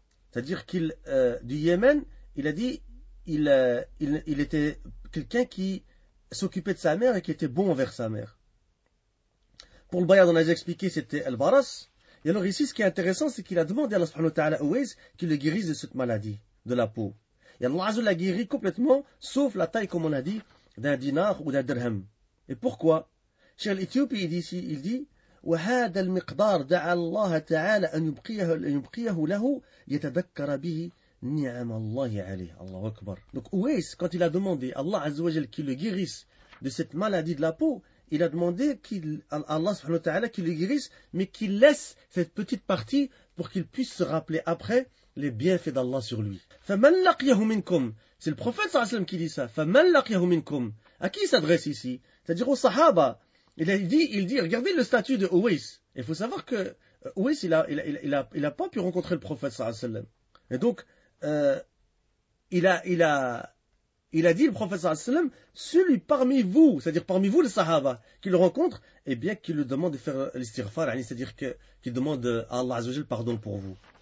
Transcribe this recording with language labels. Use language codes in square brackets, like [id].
[fr] C'est-à-dire qu'il, du Yémen, il a dit, il était quelqu'un qui s'occupait de sa mère et qui était bon envers sa mère. Pour le bayad, on a déjà expliqué, c'était al-baras. Et alors ici, ce qui est intéressant, c'est qu'il a demandé à Allah subhanahu wa ta'ala Uwais qu'il le guérisse de cette maladie, de la peau. Et Allah azza l'a guéri complètement, sauf la taille, comme on a dit, d'un dinar ou d'un dirham. Et pourquoi? Chez l'Éthiopie, il dit, [ar] وهذا المقدار دعا الله تعالى أن يبقيه له يتذكر به نعم الله عليه. الله أكبر. [fr] Donc Ouais, quand il a demandé Allah Azza wa Jal qu'il le guérisse de cette maladie de la peau, il a demandé qu'il Allah subhanahu wa ta'ala qu'il le guérisse, mais qu'il laisse cette petite partie pour qu'il puisse se rappeler après les bienfaits d'Allah sur lui. [ar] فمن لقيه منكم, [fr] c'est le prophète صلى الله عليه وسلم qui dit ça. [ar] فمن لقيه منكم, [fr] à qui s'adresse ici, c'est-à-dire aux sahaba. Il dit, regardez le statut de Ouais. Il faut savoir que Ouais, il a pas pu rencontrer le prophète sallallahu alayhi wa sallam. Et donc, il a dit le prophète sallallahu alayhi wa sallam, celui parmi vous, c'est-à-dire parmi vous les sahaba, qui le rencontre, eh bien, qui le demande de faire l'istighfar, c'est-à-dire qu'il demande à Allah azza wa jalla pardon pour vous.